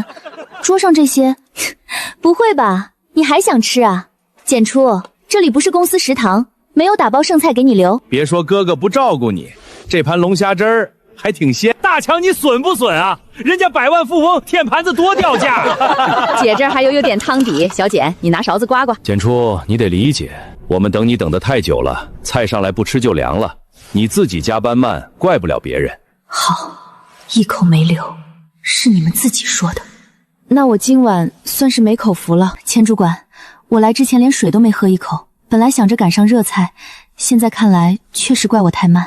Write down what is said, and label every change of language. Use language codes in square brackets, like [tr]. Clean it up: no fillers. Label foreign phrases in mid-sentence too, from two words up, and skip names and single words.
[zh] 桌上這些，不會吧？你還想吃啊？簡初，這裡不是公司食堂，沒有打包剩菜給你留。別說哥哥不照顧你，這盤龍蝦汁兒還挺鮮。大強，你損不損啊？人家百萬富翁舔盤子多掉價。姐這兒還有點湯底，小簡你拿勺子刮刮。簡初，你得理解， 我們等你等得太久了，菜上来不吃就凉了。你自己加班慢，怪不了別人。好，一口没留，是你們自己說的。那我今晚算是没口福了。钱主管，我来之前连水都没喝一口，本來想着赶上热菜，现在看来確實怪我太慢。